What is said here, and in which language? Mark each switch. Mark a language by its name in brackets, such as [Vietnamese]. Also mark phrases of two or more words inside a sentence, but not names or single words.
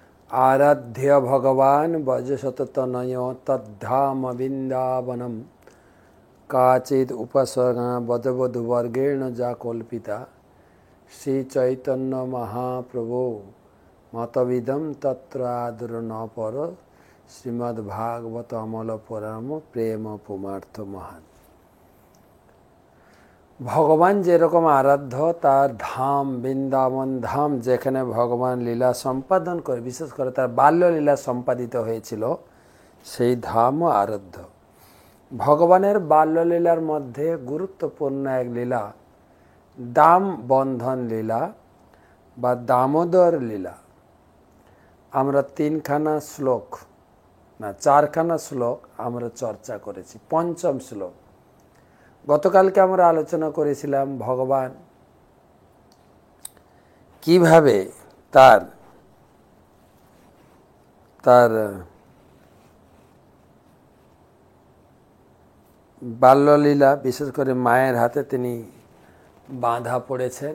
[Sanskrit] आराध्य भगवान वजसततनय तद्धाम वृंदावनम काचिद उपसर्गा वदवधुवर्गेण जा कल्पिता श्री चैतन्य महाप्रभो मतविदम तत्र आदर न पर श्रीमद्भागवत अमल पुराण प्रेम पुमार्थ महान। [Bangla] ভগবান যেরকম আরাধ্য তার ধাম বৃন্দাবন ধাম যেখানে ভগবান লীলা সম্পাদন করে বিশেষ করে তার বাল্য লীলা সম্পাদিত হয়েছিল সেই ধাম আরাধ্য। ভগবানের বাল্য লীলার মধ্য গুরুত্বপূর্ণ এক লীলা দাম বন্ধন লীলা বা দামোদর লীলা। আমরা তিনখানা শ্লোক না চারখানা শ্লোক আমরা চর্চা করেছি। পঞ্চম শ্লোক গতকালকে আমরা আলোচনা করেছিলাম ভগবান কিভাবে তার তার বাল্যলীলা বিশেষ করে মায়ের হাতে তিনি বাঁধা পড়েছেন।